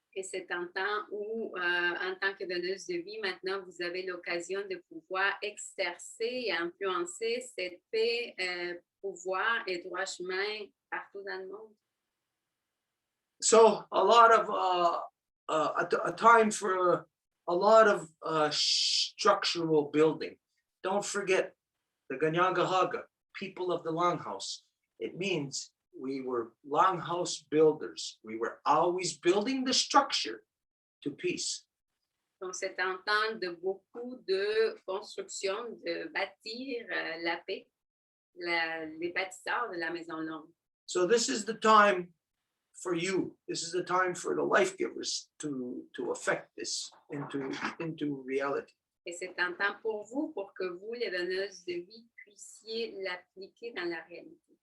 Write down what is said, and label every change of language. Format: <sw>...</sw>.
<fr>Et c'est un temps où, en tant que donneuse de vie, maintenant, vous avez l'occasion de pouvoir exercer et influencer cette paix, pouvoir et droit chemin partout dans le monde.</fr> <en>So a lot of a time for a lot of structural building. Don't forget the Ganyagahaga, people of the Longhouse. It means we were longhouse builders. We were always building the structure to peace.</en> <fr>Donc, c'est un temps de beaucoup de construction, de bâtir la paix, les bâtisseurs de la Maison Longue.</fr> <en>So this is the time for you. This is the time for the life givers to affect this into reality.</en> <fr>Et c'est un temps pour vous, pour que vous, les donneuses de vie, puissiez l'appliquer dans la réalité.</fr>